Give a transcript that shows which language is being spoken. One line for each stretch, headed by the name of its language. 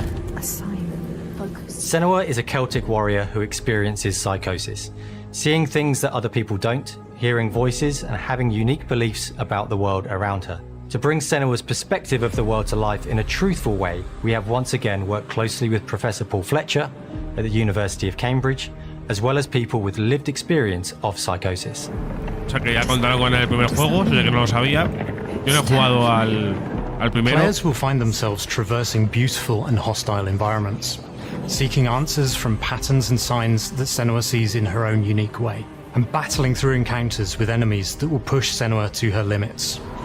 English: Senua is a Celtic warrior who experiences psychosis, seeing things that other people don't, hearing voices, and having unique beliefs about the world around her. To bring Senua's perspective of the world to life in a truthful way, we have once again worked closely with Professor Paul Fletcher at the University of Cambridge, as well as people with lived experience of psychosis.
Spanish: O sea que ya contaron con el primer juego, sé que no lo sabía. Yo no he jugado al primero.
English: Players will find themselves traversing beautiful and hostile environments, seeking answers from patterns and signs that Senua sees in her own unique way, and battling through encounters with enemies that will push Senua to her limits.